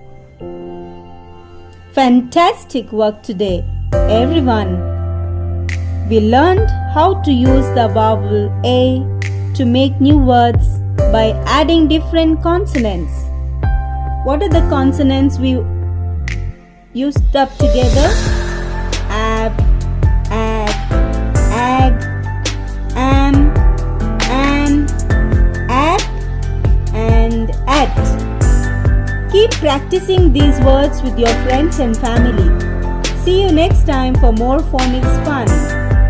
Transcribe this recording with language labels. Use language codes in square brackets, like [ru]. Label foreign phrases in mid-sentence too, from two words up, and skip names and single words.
[en] Fantastic work today, everyone. We learned how to use the vowel A to make new words by adding different consonants. What are the consonants we used up together? Ab, ag, ag, am, ap, and at. Keep practicing these words with your friends and family. See you next time for more phonics fun.